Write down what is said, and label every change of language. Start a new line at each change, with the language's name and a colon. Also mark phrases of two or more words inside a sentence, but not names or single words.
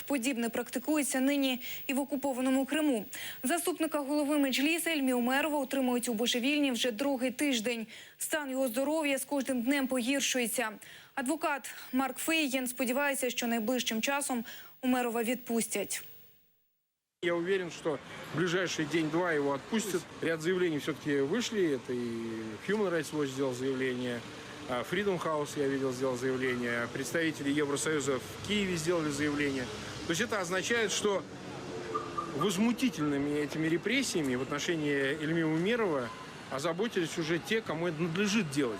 Ukrainian: Подібне практикується нині і в окупованому Криму. Заступника голови Меджлісу Ільмі Умерова утримують у божевільні вже другий тиждень. Стан його здоров'я з кожним днем погіршується. Адвокат Марк Фейгін сподівається, що найближчим часом Умерова відпустять.
Russian: Я уверен, что в ближайший день-два его отпустят. Ряд заявлений все-таки вышли. Это и Human Rights Watch сделал заявление, Freedom House, я видел, сделал заявление, представители Евросоюза в Киеве сделали заявление. То есть это означает, что возмутительными этими репрессиями в отношении Ильми Умерова озаботились уже те, кому это надлежит делать.